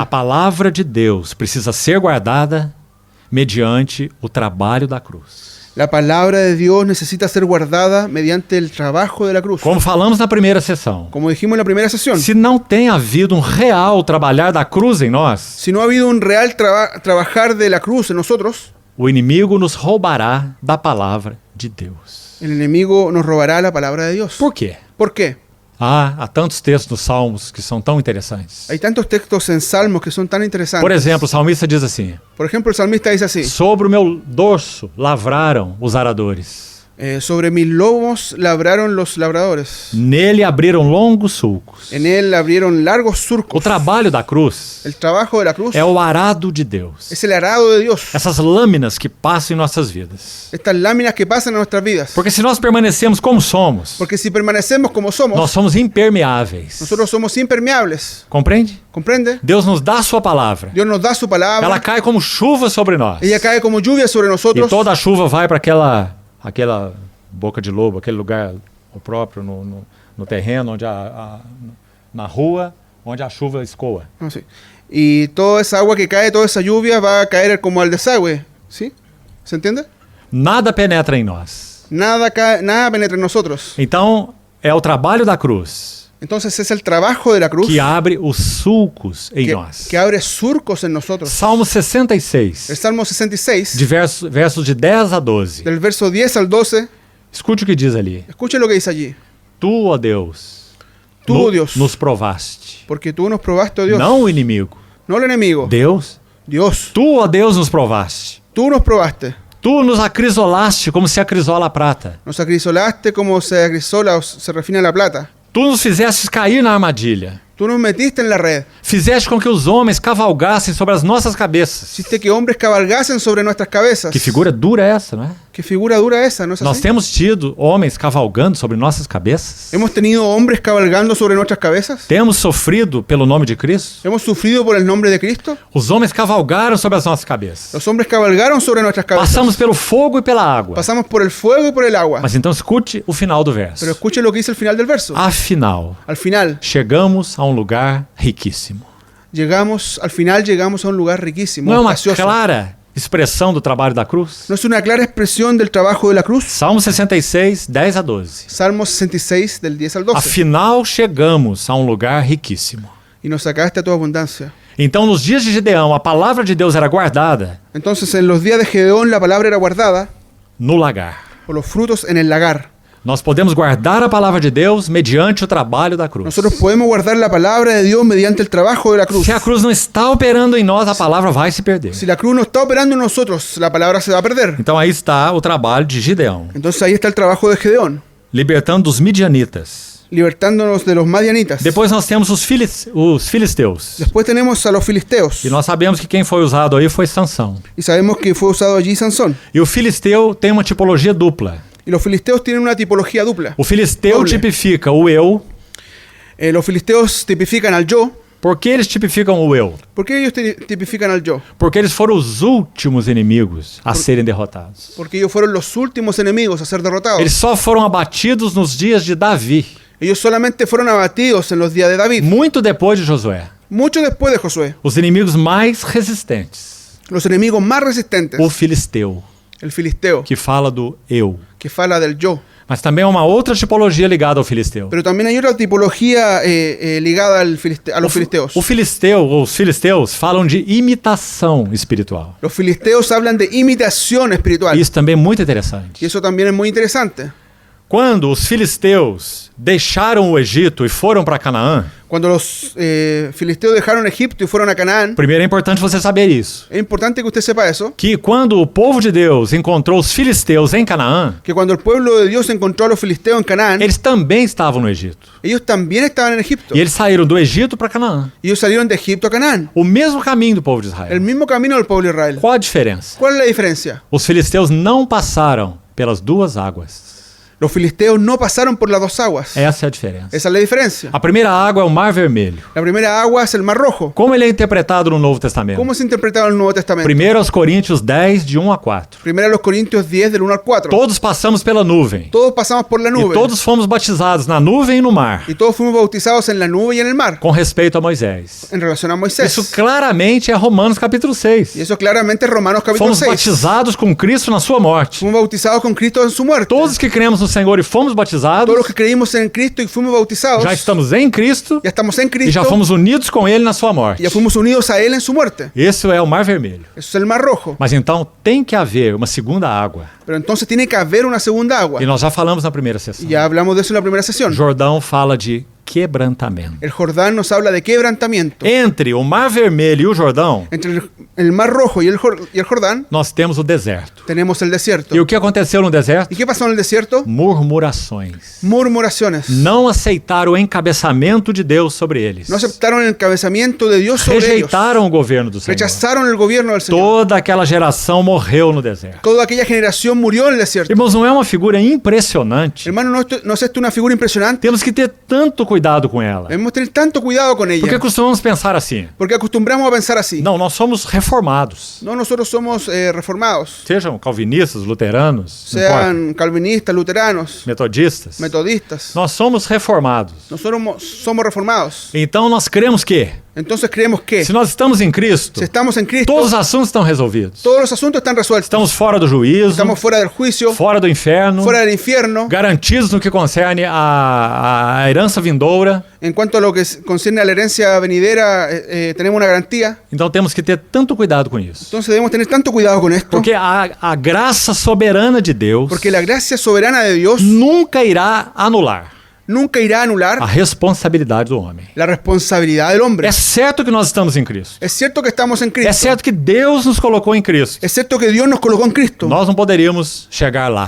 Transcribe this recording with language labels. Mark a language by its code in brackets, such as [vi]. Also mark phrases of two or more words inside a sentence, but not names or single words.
[pt] palavra de Deus precisa ser guardada mediante o trabalho da cruz. [es] La palabra de Dios necesita ser guardada mediante el trabajo de la cruz. [pt] Como falamos na primeira sessão, [es] Como dijimos en la primera sesión, [pt] se não tem havido um real trabalhar da cruz em nós, [es] si no ha habido un real trabajar de la cruz en nosotros, [pt] o inimigo nos roubará da palavra de Deus. [es] el enemigo nos robará la palabra de Dios. [pt] Por quê? [es] ¿Por qué? [pt] Há tantos textos nos Salmos que são tão interessantes. [es] Hay tantos textos en Salmos que son tan interesantes. [pt] Por exemplo, o salmista diz assim: [es] Por ejemplo, el salmista dice así: [pt] sobre o meu dorso lavraram os aradores. [es] Sobre mis lomos labraron los labradores. [pt] Nele abriram longos sulcos. [es] En él abrieron largos [pt] O [es] surcos. [pt] trabalho da cruz [es] El trabajo de la cruz [pt] é o arado de Deus. [es] es el arado de Dios. [pt] Essas lâminas que passam em nossas vidas. [es] Estas láminas que pasan en nuestras vidas. [pt] Porque se nós permanecemos como somos, [es] Porque si permanecemos como somos, [pt] nós somos impermeáveis. [es] nosotros somos impermeables. [pt] Compreende? [es] ¿Comprende? [pt] Deus nos dá a sua palavra. [es] Dios nos da su palabra. [pt] Ela cai como chuva sobre nós. [es] Ella cae como lluvia sobre [pt] E [es] nosotros. [pt] toda a chuva vai para aquela boca de lobo, aquele lugar o próprio no terreno, na rua, onde a chuva escoa. [es] No, sí. Y toda esa agua que cae, toda esa lluvia va a caer como al desagüe. ¿Sí? ¿Se entiende? [pt] Nada penetra em nós. [es] Nada penetra en nosotros. [pt] Então, é o trabalho da cruz [es] Entonces es el trabajo de la cruz [pt] que abre os sulcos em nós. [es] que abre surcos en nosotros. [pt] Salmo 66, [es] El Salmo 66, [pt] de versos de 10 a 12. [es] del verso 10 al 12, [pt] Escute o que diz ali. [es] escuche lo que dice allí. [pt] Tu, ó Deus, [es] Tú, ó Dios, [pt] nos provaste. [es] porque tú nos probaste, oh Dios, [pt] Não o inimigo. [es] no el enemigo, [pt] Deus. [es] Dios, [pt] Tu, ó Deus, nos provaste. [es] tú nos probaste, [pt] Tu nos acrisolaste como se acrisola a prata. [es] nos acrisolaste como se acrisola o se refina la plata, [pt] Tu nos fizestes cair na armadilha. [es] tú nos metiste en la red, [pt] Fizeste com que os homens cavalgassem sobre as nossas cabeças. [es] hiciste que hombres cabalgasen sobre nuestras cabezas. [pt] Que figura dura é essa, não é? [es] ¿Qué figura dura esa? ¿No es [pt] Nós [es] así? [pt] temos tido homens cavalgando sobre nossas cabeças. [es] Hemos tenido hombres cabalgando sobre nuestras cabezas. [pt] Temos sofrido pelo nome de Cristo. [es] Hemos sufrido por el nombre de Cristo. [pt] Os homens cavalgaram sobre as nossas cabeças. [es] Los hombres cabalgaron sobre nuestras cabezas. [pt] Passamos pelo fogo e pela água. [es] Pasamos por el fuego y por el agua. [pt] Mas então escute o final do verso. [es] Pero escuche lo que dice el final del verso. [pt] Afinal, [es] Al final [pt] chegamos a um lugar riquíssimo. [es] llegamos a un lugar riquísimo, [pt] Não é uma [es] espacioso. [pt] clara expressão do trabalho da cruz? [es] ¿No es una clara expresión del trabajo de la cruz? [pt] Salmo 66, 10 a 12. [es] Salmo 66 del 10 al 12. [pt] Afinal, chegamos a um lugar riquíssimo. [es] Y nos sacaste a tu abundancia. [pt] Então, nos dias de Gideão, a palavra de Deus era guardada [es] Entonces en los días de Gedeón la palabra era guardada [pt] no lagar. [es] por los frutos en el lagar. [pt] Nós podemos guardar a palavra de Deus mediante o trabalho da cruz. [es] Nosotros podemos guardar la palabra de Dios mediante el trabajo de la cruz. [pt] Se a cruz não está operando em nós, a palavra vai se perder. [es] Si la cruz no está operando en nosotros, la palabra se va a perder. [pt] Então aí está o trabalho de Gideão, [es] Entonces ahí está el trabajo de Gedeón, [pt] libertando dos midianitas. [es] libertándonos de los madianitas. [pt] Depois nós temos os filisteus. [es] Después tenemos a los filisteos. [pt] E nós sabemos que quem foi usado aí foi Sansão. [es] Y sabemos que fue usado allí Sansón. [pt] E o filisteu tem uma tipologia dupla. [es] Y los filisteos tienen una tipología dupla. [pt] O filisteu [es] Doble. [pt] tipifica o eu. [es] Los filisteos tipifican al yo. [pt] Por que eles tipificam o eu? [es] ¿Por qué ellos tipifican al yo? [pt] Porque eles foram os últimos inimigos a serem derrotados. [es] Porque ellos fueron los últimos enemigos a ser derrotados. [pt] Eles só foram abatidos nos dias de Davi, [es] Ellos solamente fueron abatidos en los días de David. [pt] muito depois de Josué. [es] Mucho después de Josué. [pt] Os inimigos mais resistentes. [es] Los enemigos más resistentes. [pt] O filisteu, [es] El filisteo, [pt] que fala do eu. [es] que fala del yo. [pt] Mas também há uma outra tipologia ligada ao filisteu. [es] Pero también hay otra tipología ligada a los filisteos. [pt] O filisteu, ou os filisteus, falam de imitação espiritual. [es] Los filisteos hablan de imitación espiritual. [pt] Isso também é muito interessante. [es] Y eso también es muy interesante. [pt] Quando os filisteus deixaram o Egito e foram para Canaã, [es] Cuando los filisteos dejaron Egipto y fueron a Canaán, [pt] primeiro é importante você saber isso. [es] es importante que usted sepa eso, [pt] Que quando o povo de Deus encontrou os filisteus em Canaã, [es] que cuando el pueblo de Dios encontró a los filisteos en Canaán, [pt] eles também estavam no Egito. [es] ellos también estaban en Egipto. [pt] E eles saíram do Egito para Canaã. [es] Y ellos salieron de Egipto a Canaán. [pt] O mesmo caminho do povo de [es] El [pt] Israel. [es] mismo camino del pueblo de Israel. [pt] Qual a diferença? [es] ¿Cuál es la diferencia? [pt] Os filisteus não passaram pelas duas águas. [es] Los filisteos no pasaron por las dos aguas. [pt] Essa é a diferença. [es] Esa es la diferencia. [pt] A primeira água é o Mar Vermelho. [es] La primera agua es el Mar Rojo. [pt] Como ele é interpretado no Novo Testamento? [es] ¿Cómo se interpretaba en el Nuevo Testamento? [pt] 1 Coríntios 10, de 1 a 4. [es] Primero los Corintios 10 del 1 al 4. [pt] Todos passamos pela nuvem. [es] Todos pasamos por la [pt] E [es] nube. [pt] todos fomos batizados na nuvem e no mar, [es] Y todos fuimos bautizados en la nube y en el mar. [pt] com respeito a Moisés. [es] En relación a Moisés. [pt] Isso claramente é Romanos capítulo 6. [es] Y eso claramente es Romanos capítulo [pt] Fomos [es] 6. [pt] batizados com Cristo na sua morte. [es] Fuimos bautizados con Cristo en su muerte. [pt] Todos que cremos no Senhor e fomos batizados, [es] Todos los que creímos en Cristo y fuimos bautizados, [pt] já estamos em Cristo [es] ya estamos en [pt] e [es] Cristo [pt] já fomos unidos com Ele na sua morte. [es] y ya fuimos unidos a Él en su muerte. [pt] Esse é o Mar Vermelho. [es] Eso es el Mar Rojo. [pt] Mas então tem que haver uma segunda água. [es] Pero entonces tiene que haber una segunda agua. [pt] E nós já falamos na primeira sessão. [es] Y ya hablamos de eso en la primera sesión. [pt] Jordão fala de quebrantamento. [es] El Jordán nos habla de quebrantamiento. [pt] Entre o Mar Vermelho e o Jordão, [es] Entre el Mar Rojo y el Jordán, [pt] nós temos o deserto. [es] tenemos el desierto. [pt] E o que aconteceu no deserto? [es] ¿Y qué pasó en el desierto? [pt] Murmurações. [es] Murmuraciones. [pt] Não aceitaram o encabeçamento de Deus sobre eles. [es] No aceptaron el encabezamiento de Dios sobre ellos. [pt] Rejeitaram o governo do Senhor. [es] Rechazaron el gobierno del Señor. [pt] Toda aquela geração morreu no deserto. [es] Toda aquella generación murió en el desierto. [pt] Irmãos, não é uma figura impressionante? [es] Hermano, ¿no es esto una figura impresionante? [pt] Temos que ter tanto cuidado com ela. [es] Debemos tener tanto cuidado con ella. [pt] Porque costumamos pensar assim. [es] Porque acostumbramos a pensar así. [pt] Não, nós somos reformados. [es] No, nosotros somos reformados. [pt] Sejam calvinistas, luteranos, não importa, [es] Sean calvinistas, luteranos, [pt] metodistas. [es] metodistas. [pt] Nós somos reformados. [es] Nosotros somos reformados. [pt] Então nós cremos que, [es] Entonces creemos que [pt] se nós estamos em Cristo, [es] si estamos en Cristo, [pt] todos os assuntos estão resolvidos. [es] todos los asuntos están resueltos. [pt] Estamos fora do juízo, [es] Estamos fuera del juicio, [pt] fora do inferno, [es] fuera del infierno. [pt] garantidos no que concerne a herança vindoura. [es] En cuanto a lo que concierne a la herencia venidera, tenemos una garantía. [pt] Então temos que ter tanto cuidado com isso. [es] Entonces debemos tener tanto cuidado con esto, [pt] Porque a graça soberana de Deus [es] porque la gracia soberana de Dios [pt] nunca irá anular [es] nunca irá a anular [pt] a responsabilidade do homem. [es] la responsabilidad del hombre. [pt] É certo que nós estamos em Cristo. [es] Es cierto que estamos en [pt] É [es] Cristo. [pt] certo que Deus nos colocou em Cristo. [es] Es cierto que Dios nos colocó en Cristo. [pt] Nós não poderíamos chegar lá.